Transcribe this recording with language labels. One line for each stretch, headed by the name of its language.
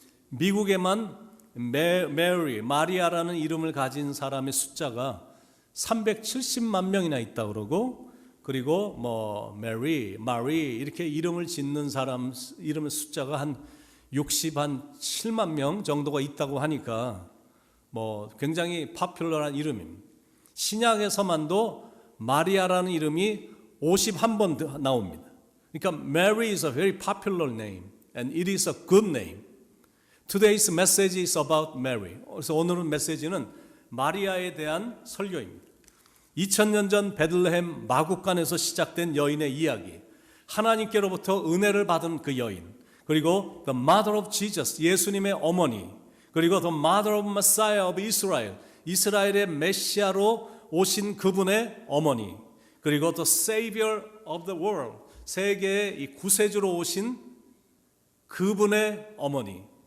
Korean: 미국에만 메리, 마리아라는 이름을 가진 사람의 숫자가 370만 명이나 있다고 그러고 그리고 뭐 메리, 마리 이렇게 이름을 짓는 사람 이름의 숫자가 한 7만 명 정도가 있다고 하니까 뭐 굉장히 파퓰러한 이름입니다. 신약에서만도 마리아라는 이름이 51번 나옵니다.
English: 그러니까 Mary is a very popular name and it is a good name. Today's message is about Mary.
Korean: 그래서 오늘은 메시지는 마리아에 대한 설교입니다. 2000년 전 베들레헴 마국간에서 시작된 여인의 이야기, 하나님께로부터 은혜를 받은 그 여인, 그리고
English: the mother of Jesus,
Korean: 예수님의 어머니, 그리고
English: the mother of Messiah of Israel,
Korean: 이스라엘의 메시아로 오신 그분의 어머니, 그리고
English: the Savior of the world,
Korean: 세계의 이 구세주로 오신 그분의 어머니,